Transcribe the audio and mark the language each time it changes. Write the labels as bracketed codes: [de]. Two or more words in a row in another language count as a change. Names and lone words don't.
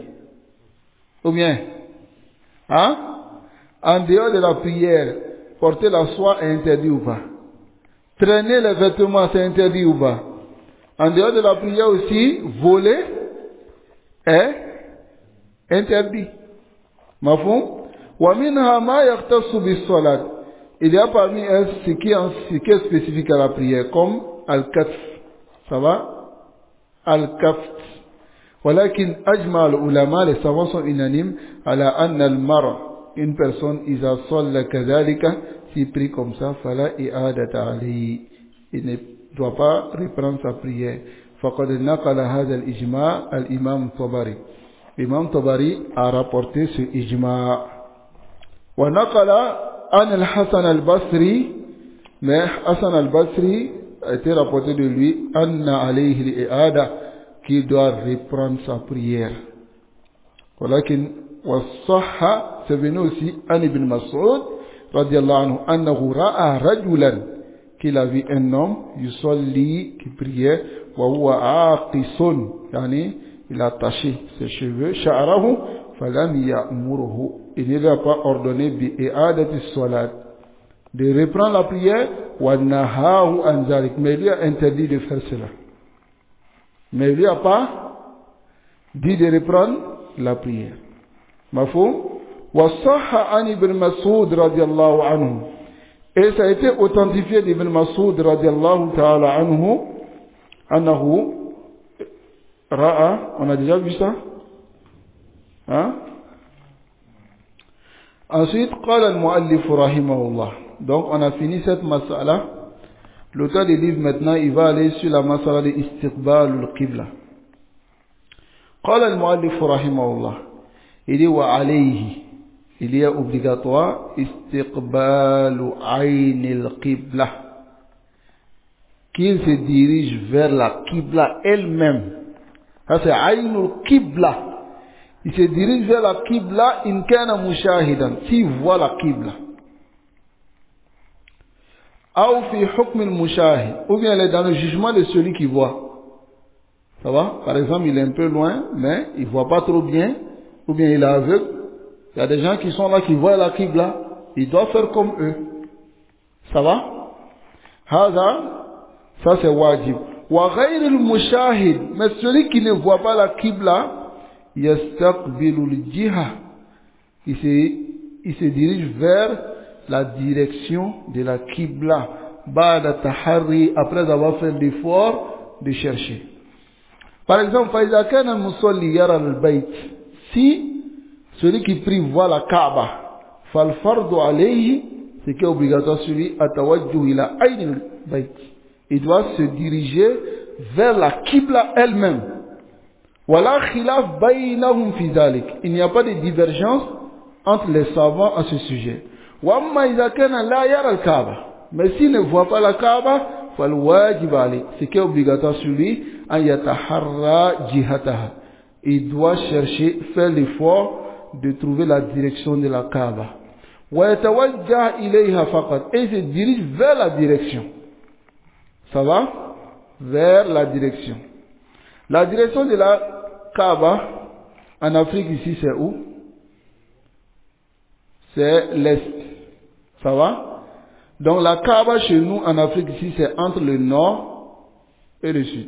[fr] Ou bien, hein? En dehors de la prière, porter la soie est interdit ou pas? Traîner les vêtements, c'est interdit ou pas? En dehors de la prière aussi, voler est interdit. Mafhum? [ar] ومنها ما يختص بالصلاة. [fr] Il y a parmi elles ce qui est spécifique à la prière, comme al-katf. Ça va? [ar] الكفت. ولكن أجمع العلماء, [fr] les savants sont unanimes, [ar] على أن المرء, [fr] une personne, [ar] إذا صلى كذلك, [fr] s'il prie comme ça, [ar] فلا إعادة عليه. [fr] Il ne doit pas reprendre sa prière. [ar] فقد نقل هذا الإجماع الإمام الطبري. [fr] L'imam Tabari a rapporté ce ijma'. [ar] ونقل عن الحسن البصري, [fr] mais Hassan al-Basri a été rapporté de lui, [ar] أن عليه الإعادة, [fr] qu'il doit reprendre sa prière. [ar] ولكن وصح, [fr] c'est venu aussi [ar] عن ابن مسعود رضي الله عنه أنه رأى رجلا, [fr] qu'il a vu un homme, yusalli, qui priait, [ar] وهو عاقص يعني, [fr] il a attaché ses cheveux, sha'arahu, [ar] فلم يأمره, [fr] il ne lui a pas ordonné [ar] بإعادة الصلاة, [fr] de reprendre la prière, [ar] ونهاه عن ذلك, [fr] mais il lui a interdit de faire cela. Mais il lui a pas dit de reprendre la prière. Mafhum? [ar] وصح عن ابن مسعود رضي الله عنه. [fr] Et ça a été authentifié d'Ibn Mas'ud [ar] رضي الله تعالى عنه أنه رأى, [fr] on a déjà vu ça? Hein? Ensuite, [ar] قال المؤلف رحمه الله. [fr] Donc, on a fini cette masala. L'auteur du livre maintenant, il va aller sur la masala de [ar] استقبال القبلة. قال المؤلف رحمه الله [fr] il est وعليه il est obligatoire [ar] استقبال عين القبلة [fr] qu'il se dirige vers la Qibla elle-même. Ça c'est [ar] عين القبلة. [fr] Il se dirige vers la Qibla [ar] إن كان مشاهدا, [fr] s'il voit la Qibla. Ou [ar] في حكم المشاهد, [fr] ou bien il est dans le jugement de celui qui voit. Ça va? Par exemple, il est un peu loin, mais il voit pas trop bien, ou bien il est aveugle. Il y a des gens qui sont là, qui voient la Qibla, il doit faire comme eux. Ça va? Hada, ça c'est wajib. [ar] وغير المشاهد, [fr] mais celui qui ne voit pas la Qibla, [ar] يستقبل الجهة, [fr] il se dirige vers la direction de la Qibla, [ar] بعد التحري, [fr] après avoir fait l'effort de chercher. Par exemple, [ar] فإذا كان المصلي يرى البيت, [fr] si celui qui prie voit la Kaaba, [ar] فالفرض عليه, [fr] c'est qui est obligatoire sur lui, [ar] التوجه إلى عين البيت, [fr] il doit se diriger vers la Qibla elle-même. [ar] ولا خلاف بينهم في ذلك, [fr] il n'y a pas de divergence entre les savants à ce sujet. [ar] وأما إذا كان لا يرى الكعبة, [fr] mais s'il ne voit pas la Kaaba, [ar] فالواجب عليه, [fr] c'est qui est obligatoire sur lui, [ar] أن يتحرى جهتها, [fr] il doit chercher, faire l'effort de trouver la direction de la Kaaba. [ar] ويتوجه إليها فقط, [fr] et il se dirige vers la direction. Ça va? Vers la direction. La direction de la Kaaba en Afrique ici c'est où? C'est l'est. Ça va? Donc la Kaaba chez nous en Afrique ici c'est entre le nord et le sud.